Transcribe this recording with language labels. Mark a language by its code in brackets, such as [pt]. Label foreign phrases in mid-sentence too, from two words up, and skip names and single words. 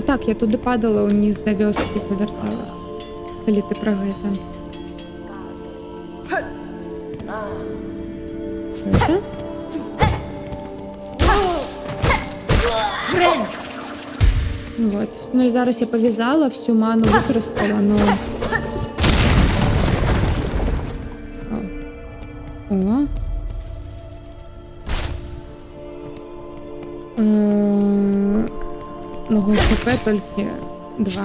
[be] Так, я туды падала ўніз да вёскі і павярталась. Калі ты пра гэта. Гэта? Вот. [uk] Ну і зараз я пов'язала, всю ману використала, но... О. Ну, ХП тільки 2.